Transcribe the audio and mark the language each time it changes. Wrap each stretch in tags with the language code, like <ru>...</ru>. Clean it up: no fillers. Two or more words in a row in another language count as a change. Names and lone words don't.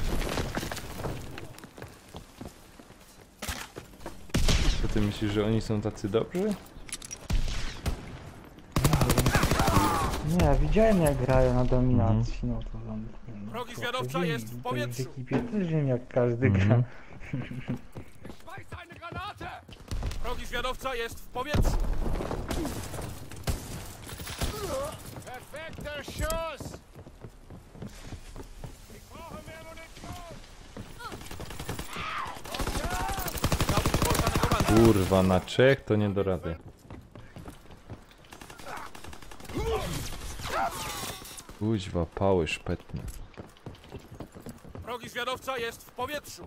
<pl>Co ty myślisz, że oni są tacy dobrzy? Nie, ja widziałem jak grają na dominacji, no to tam... Wrogi zwiadowca jest w powietrzu. W ekipie też wiem jak każdy gra. Mhm.</pl> <de>Schmeiß eine Granate!</de> <pl>Wrogi zwiadowca jest w powietrzu.</pl> <de>Perfekter Schuss! Ich brauche mehr Munition!</de> <pl>Zabójstwo zanegowane. Kurwa, na Czech to nie do rady. Kuźwa, pały szpetne. Wrogi zwiadowca jest w powietrzu.</pl>